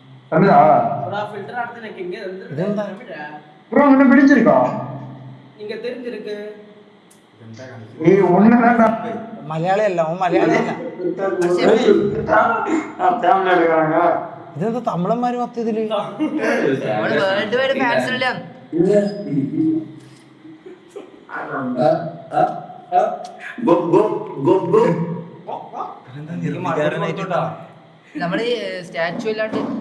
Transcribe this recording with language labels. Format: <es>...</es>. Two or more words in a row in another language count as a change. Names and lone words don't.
<ta>ஃபில்டர் ஆடுறது எனக்கு இங்க</ta> <ml>ഇതെന്താ</ml> <ta>ப்ரோ உன்னை பிடிச்சிருக்கா இங்க தெரிஞ்சிருக்கு ஏய் ஒண்ணு வேண்டாம்</ta> <ml>മലയാളിയല്ല ഓൻ മലയാളിയല്ല</ml> <ta>தமிழ் எடுக்கிறாங்க</ta> <ml>ഇതെന്താ തമിഴന്മാര് മൊത്തത്തില് വേൾഡ് വൈഡ് ഫാൻസ് ഇല്ല നമ്മള് സ്റ്റാച്ചു ഇല്ലാണ്ട്</ml>